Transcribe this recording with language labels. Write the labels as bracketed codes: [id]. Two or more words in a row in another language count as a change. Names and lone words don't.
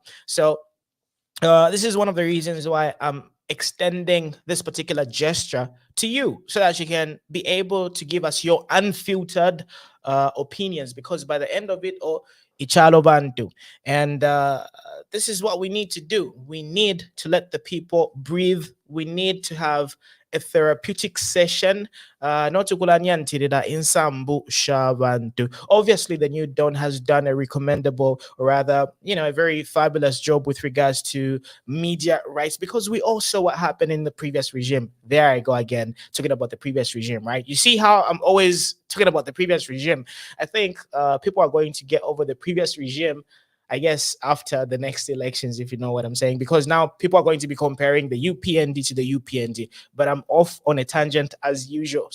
[en] So this is one of the reasons why I'm extending this particular gesture to you so that you can be able to give us your unfiltered opinions, because by the end of it all, [bem] Ichalo Bantu. [en] And this is what we need to do. We need to let the people breathe. We need to have a therapeutic session. Not to [bem] kulanyantirira insambu shabantu. [en] Obviously, the new Don has done a recommendable, or rather, a very fabulous job with regards to media rights, because we all saw what happened in the previous regime. There I go again, talking about the previous regime, right? You see how I'm always talking about the previous regime. I think people are going to get over the previous regime, I guess, after the next elections, if you know what I'm saying, because now people are going to be comparing the UPND to the UPND, but I'm off on a tangent as usual.